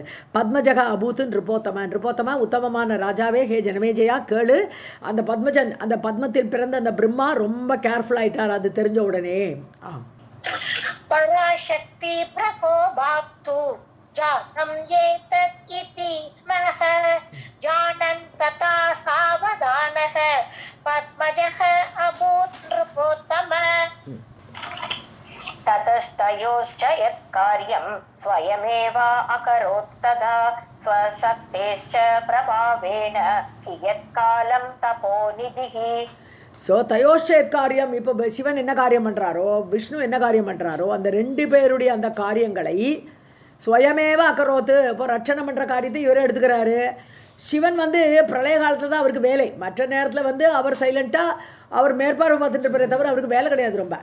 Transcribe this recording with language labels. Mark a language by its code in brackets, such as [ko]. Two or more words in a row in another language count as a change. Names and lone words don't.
[sa] पद्मजः अभूत् नृपोत्तम, [ta] உத்தமமான ராஜாவே, ஹே ஜனமேஜயா கேளு, அந்த பத்மஜன், அந்த பத்மத்தில் பிறந்த அந்த பிரம்மா ரொம்ப கேர்ஃபுல்லாயிட்டார் அது தெரிஞ்ச உடனே. [sa] पराशक्ति प्रकोपात् जातम् एतत् इति स्मह जानन् तदा सावधानः पद्मजः अभूत् नृपोत्तम. ततस्तयोश्च यत्कार्यं स्वयमेव अकरोत् तदा स्वशक्तेश्च प्रभावेण कियत्कालं तपोनिधिः. [ta] ஸோ [sa] तयोश्चेत् कार्यम्, [ta] இப்போ சிவன் என்ன காரியம் பண்ணுறாரோ, விஷ்ணு என்ன காரியம் பண்ணுறாரோ, அந்த ரெண்டு பேருடைய அந்த காரியங்களை [sa] स्वयमेव अकरोत्, [ta] இப்போ ரட்சணம் பண்ணுற காரியத்தை இவரே எடுத்துக்கிறாரு. சிவன் வந்து பிரளய காலத்தில் தான் அவருக்கு வேலை, மற்ற நேரத்தில் அவர் சைலண்ட்டாக அவர் மேற்பார்வை பார்த்துட்டு இருப்பாரே தவிர அவருக்கு வேலை கிடையாது ரொம்ப.